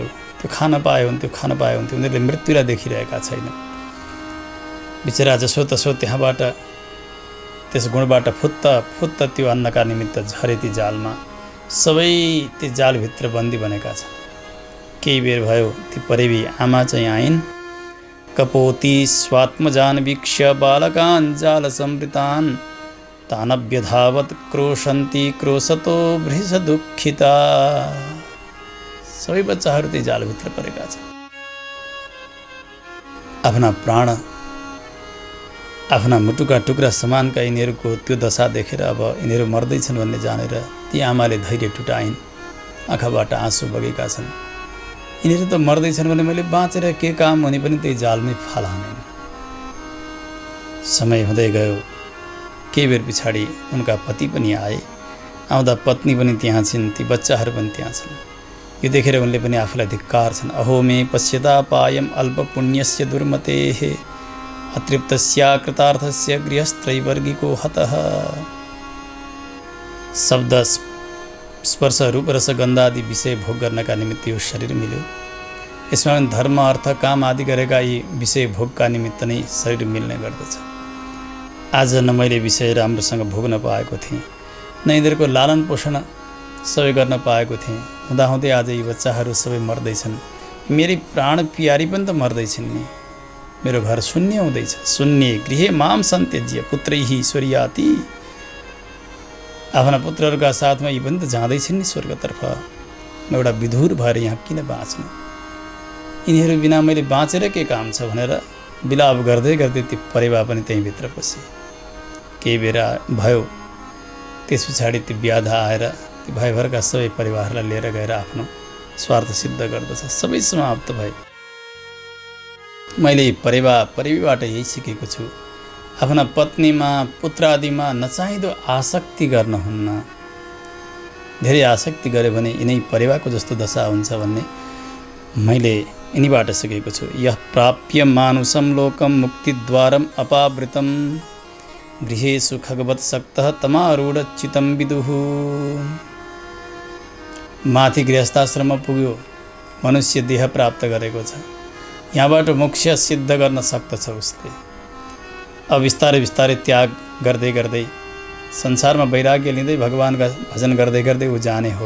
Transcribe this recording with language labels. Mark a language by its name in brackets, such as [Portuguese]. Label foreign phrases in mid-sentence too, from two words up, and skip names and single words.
[Nepali] त्यो खान पाए हुन्थ्यो, खान पाए हुन्थ्यो, उनीहरूले मृत्युलाई देखिरहेका छैनन्। बिचरा जसोतसो त्यहाँबाट त्यस गुणबाट फुत्त त्यो अन्नका निमित्त झरे ती जालमा। सबै ती जालभित्र बन्दी बनेका छन्। केही बेर भयो ती परेवी आमा चाहिँ आइन्। [Sanskrit] कपोती स्वात्मजान वीक्ष्य बालकान् जाल समृतान् तानव्यधावत क्रोशन्ती क्रोशतो भृष दुःखिता। [Nepali] सबै बच्चाहरू त्यही जालभित्र परेका छन्। आफ्ना प्राण, आफ्ना मुटुका टुक्रा समानका यिनीहरूको त्यो दशा देखेर अब यिनीहरू मर्दैछन् भन्ने जानेर ती आमाले धैर्य टुटाइन्। आँखाबाट आँसु बगेका छन्। यिनीहरू त मर्दैछन् भने मैले बाँचेर के काम भने पनि त्यही जालमै फाला हानेँ। समय हुँदै गयो। केही बेर पछाडि उनका पति पनि आए। आउँदा पत्नी पनि त्यहाँ छिन्, ती बच्चाहरू पनि त्यहाँ छन्। यो देखेर उनले पनि आफूलाई धिक्कार छन्। [Sanskrit] अहो मे पश्यता पायम अल्प पुण्यस्य दुर्मतेः अतृप्तस्य कृतार्थस्य गृहस्त्रैवर्गिको हतः। [Nepali] शब्द स्पर्श रूप रस गन्धादि विषय भोग गर्नका निमित्त यो शरीर मिल्यो। यसमा पनि धर्म अर्थ काम आदि गरेका यी विषय भोगका निमित्त नै शरीर मिल्ने गर्दछ। आज न मैले विषय राम्रोसँग भोग्न पाएको थिएँ, न यिनीहरूको लालन पोषण सबै गर्न पाएको थिएँ। हुँदाहुँदै आज यी बच्चाहरू सबै मर्दैछन्। मेरी प्राण प्यारी पनि त मर्दैछन् नि। मेरो घर शून्य हुँदैछ। [Sanskrit] शून्य गृहे माम सन्त्यज्य पुत्रैः स्वर्याति। [Nepali] आफ्ना पुत्रहरूका साथमा यी पनि त जाँदैछन् नि स्वर्गतर्फ। म एउटा विधुर भएर यहाँ किन बाँच्नु? यिनीहरू बिना मैले बाँचेर के काम छ भनेर विलाप गर्दै गर्दै ती परेवा पनि त्यहीँभित्र पसे। केही बेर भयो। त्यस पछाडि ती व्याधा आएर ती भाइभरका सबै परिवारलाई लिएर गएर आफ्नो स्वार्थ सिद्ध गर्दछ। सबै समाप्त भए। मैले परेवीबाट यही सिकेको छु। आफ्ना पत्नीमा पुत्र आदिमा नचाहिँदो आसक्ति गर्न हुन्न। धेरै आसक्ति गऱ्यो भने यिनै परेवाको जस्तो दशा हुन्छ भन्ने मैले यिनीबाट सिकेको छु। [Sanskrit] यः प्राप्य मानुषं लोकं मुक्तिद्वारम् अपावृतं गृहेषु खगवत् सक्तः तमारूढ चितं विदुः। [Nepali] माथि गृहस्थाश्रममा पुग्यो, मनुष्य देह प्राप्त गरेको छ। यहाँबाट मोक्ष सिद्ध गर्न सक्दछ उसले। अब बिस्तारै बिस्तारै त्याग गर्दै गर्दै संसारमा वैराग्य लिँदै भगवानका भजन गर्दै गर्दै ऊ जाने हो।